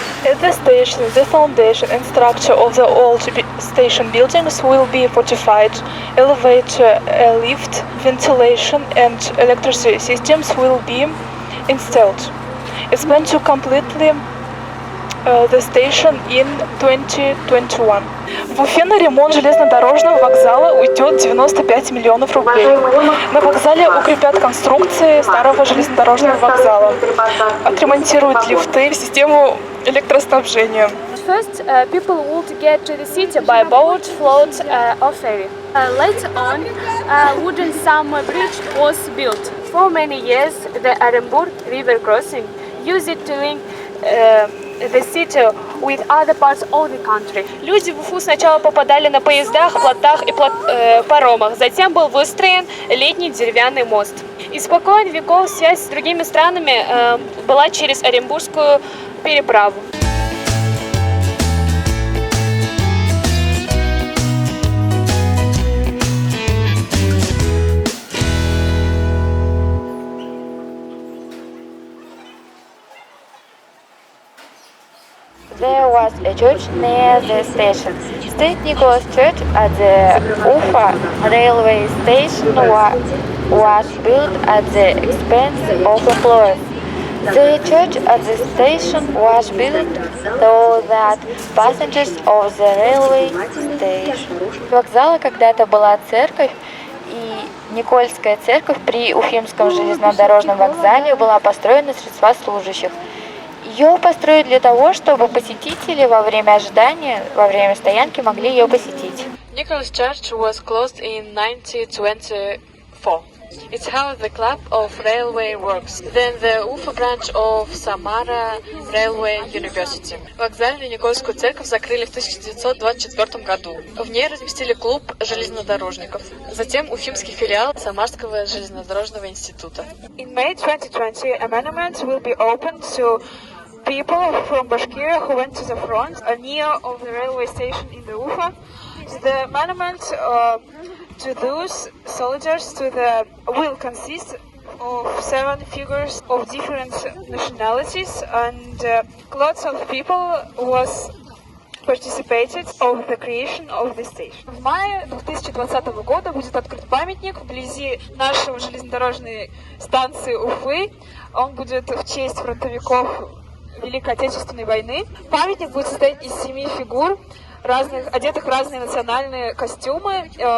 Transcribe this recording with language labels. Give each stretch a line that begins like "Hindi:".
English: At the station, the foundation and structure of the old station buildings will be fortified. Elevator, lift, ventilation, and electricity systems will be installed. It's planned to completely the station in 2021.
Russian: В Уфе на ремонт железнодорожного вокзала уйдет 95 миллионов рублей. На вокзале укрепят конструкции старого железнодорожного вокзала, отремонтируют лифты и систему электроснабжения.
English: First, people would get to the city by boat, float, or ferry. Later on, a wooden summer bridge was built. For many years, the Orenburg river crossing used it to link the city with other parts of the country.
Russian: Люди в Уфу сначала попадали на поездах, плотах и паромах. Затем был выстроен летний деревянный мост. Испокон веков связь с другими странами была через Оренбургскую переправу.
English: There was a church near the station. St. Nicholas Church at the Ufa railway station was built at the expense of employers. The church at the station was built so that passengers of the railway station.
Russian: У вокзала когда-то была церковь, и Никольская церковь при Уфимском железнодорожном вокзале была построена на средства служащих. Ее построили для того, чтобы посетители во время ожидания, во время стоянки могли ее посетить.
English: Nicholas Church was closed in 1924. It's how the club of railway works. Then the Ufa branch of Samara Railway University.
Russian: Вокзальную Никольскую церковь закрыли в 1924 году. В ней разместили клуб железнодорожников. Затем уфимский филиал Самарского железнодорожного института.
English: In May 2020, a monument will be opened to people from Bashkiria who went to the front near of the railway station in the Ufa. The monument to those soldiers will consist of 7 figures of different nationalities, and lots of people was participated of the creation of the station.
Russian: В мае 2020 года будет открыт памятник вблизи нашей железнодорожной станции Уфы. Он будет в честь фронтовиков Великой Отечественной войны. Памятник будет состоять из 7 фигур, одетых в разные национальные костюмы.